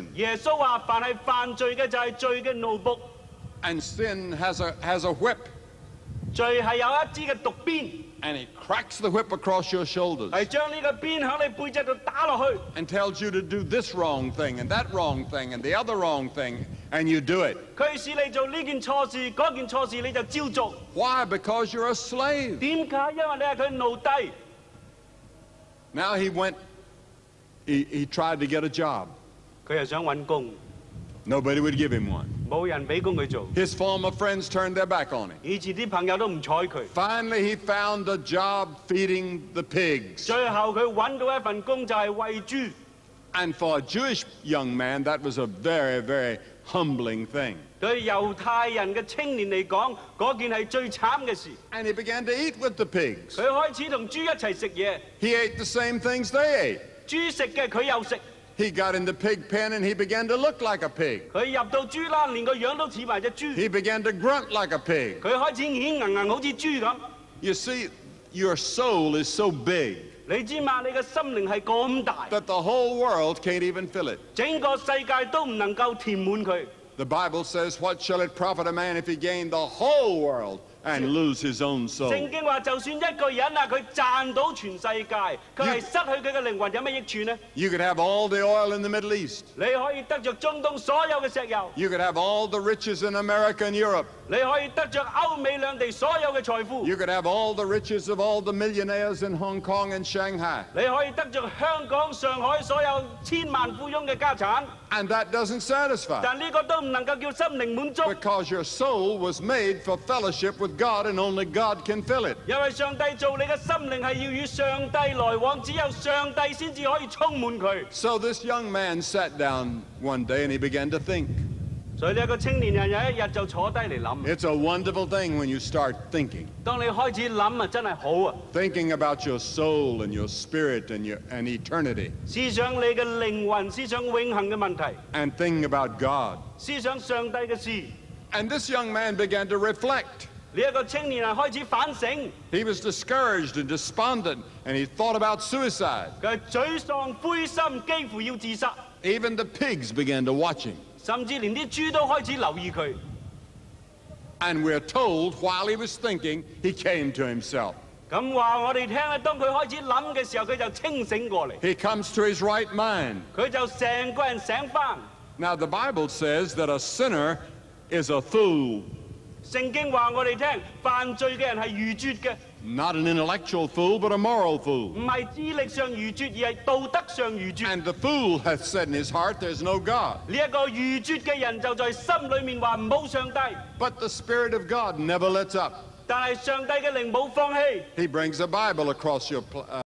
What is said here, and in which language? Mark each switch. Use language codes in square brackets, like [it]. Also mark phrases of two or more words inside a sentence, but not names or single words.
[yue] 耶穌話：凡係犯罪嘅就係罪嘅奴僕， [en] And sin has a whip. [yue] 罪係有一支嘅毒鞭， [en] And he cracks the whip across your shoulders [yue] 係將呢個鞭響你背脊度打落去， [en] and tells you to do this wrong thing and that wrong thing and the other wrong thing, and you do it. [yue] 佢使你做呢件錯事，嗰件錯事你就照做。 [en] Why? Because you're a slave. [yue] 點解？因為你係佢奴隸。 [en] Now he tried to get a job. [yue] 佢又想揾工， [en] Nobody would give him one. [yue] 冇人俾工佢做。 [en] His former friends turned their back on him. [yue] 以前啲朋友都唔睬佢。 [en] Finally, he found a job feeding the pigs. [yue] 最後佢揾到一份工就係餵豬。 [en] And for a Jewish young man, that was a very, very humbling thing. [yue] 對猶太人嘅青年嚟講，嗰件係最慘嘅事。 [en] And he began to eat with the pigs. [yue] 佢開始同豬一齊食嘢， [en] He ate the same things they ate. [yue] 豬食嘅佢又食。 [en] He got in the pig pen and he began to look like a pig. [yue] 佢入到豬欄，連個樣都似埋隻豬。 [en] He began to grunt like a pig. [yue] 佢開始軟硬硬，好似豬咁。 [en] You see, your soul is so big [yue] 你知嘛？你嘅心靈係咁大， [en] that the whole world can't even fill it. [yue] 整個世界都唔能夠填滿佢。 [en] The Bible says, what shall it profit a man if he gain the whole world and lose his own soul? [yue] 聖經話，就算一個人啊，佢賺到全世界，佢係失去佢嘅靈魂，有咩益處呢？ [en] You could have all the oil in the Middle East. [yue] 你可以得着中東所有嘅石油， [en] You could have all the riches in America and Europe. [yue] 你可以得着歐美兩地所有嘅財富， [en] You could have all the riches of all the millionaires in Hong Kong and Shanghai. [yue] 你可以得着香港、上海所有千萬富翁嘅家產， [en] And that doesn't satisfy. [yue] 但呢個都唔能夠叫心靈滿足， [en] Because your soul was made for fellowship with God and only God can fill it. [yue] 因為上帝做你嘅心靈係要與上帝來往，只有上帝先至可以充滿佢。 [en] So this young man sat down one day and he began to think. [yue] 所以呢一個青年人有一日就坐低嚟諗。 [en] It's a wonderful thing when you start thinking. [yue] 當你開始諗啊，真係好啊！ [en] Thinking about your soul and your spirit and eternity. [yue] 思想你嘅靈魂，思想永恆嘅問題， [en] And thinking about God. [yue] 思想上帝嘅事。 [en] And this young man began to reflect. [yue] 呢一個青年人開始反省， [en] He was discouraged and despondent and he thought about suicide. [yue] 佢沮喪灰心，幾乎要自殺， [en] Even the pigs began to watch him. [yue] 甚至連啲豬都開始留意佢。 [en] And we're told while he was thinking, he came to himself. [yue] 咁話我哋聽咧，當佢開始諗嘅時候，佢就清醒過嚟， [en] He comes to his right mind. [yue] 佢就成個人醒返。 [en] Now the Bible says that a sinner is a fool. [yue] 聖經話我哋聽，犯罪嘅人係愚拙嘅， [en] Not an intellectual fool, but a moral fool. [yue] 唔係智力上愚拙，而係道德上愚拙。 [en] And the fool hath said in his heart, there's no God. [yue] 呢一個愚拙嘅人就在心裏面話冇上帝， [en] But the Spirit of God never lets up. [yue] 但係上帝嘅靈冇放棄。 [en] He brings a Bible across your